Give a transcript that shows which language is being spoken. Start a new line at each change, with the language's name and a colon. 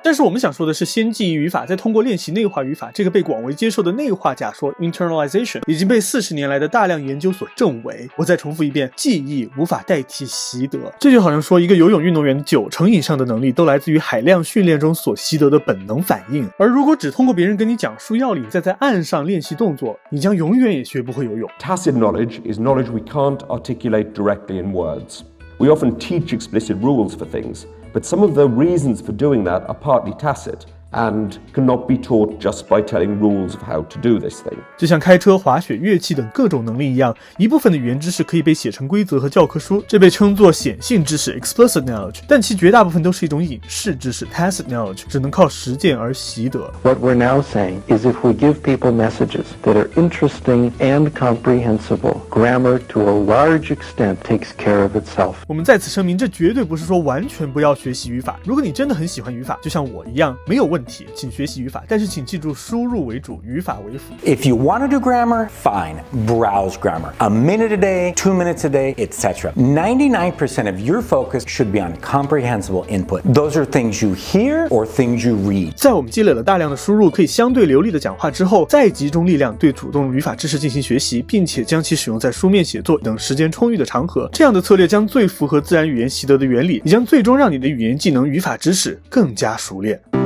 Chinese: 但是我们想说的是，先记忆语法，再通过练习内化语法，这个被广为接受的内化假说 internalization 已经被40年来的大量研究所证伪。我再重复一遍，记忆无法代替习得。这就好像说一个游泳运动员90%以上的能力都来自于海量训练中所习得的本能反应，而如果只通过别人跟你讲述要领，再在岸上练习动作，你将永远也学不会游泳。
English: Tacit knowledge is knowledge we can't articulate directly in words. We often teach explicit rules for things, but some of the reasons for doing that are partly tacit and cannot be taught just by telling rules of how to do this thing.
Chinese: 就像开车、滑雪、乐器等各种能力一样，一部分的语言知识可以被写成规则和教科书，这被称作显性知识 explicit knowledge， 但其绝大部分都是一种隐式知识 tacit knowledge， 只能靠实践而习得。
English: What we're now saying is if we give people messages that are interesting and comprehensible, grammar to a large extent takes care of itself.
Chinese: 我们在此声明，这绝对不是说完全不要学习语法。如果你真的很喜欢语法，就像我一样，没有问题，请学习语法，但是请记住输入为主，语法为辅。
English: If you want to do grammar, fine, browse grammar. A minute a day, 2 minutes a day, etc. 99% of your focus should be on comprehensible input. Those are things you hear or things you read.
Chinese: 在我们积累了大量的输入，可以相对流利的讲话之后，再集中力量对主动语法知识进行学习，并且将其使用在书面写作等时间充裕的场合。这样的策略将最符合自然语言习得的原理，也将最终让你的语言技能、语法知识更加熟练。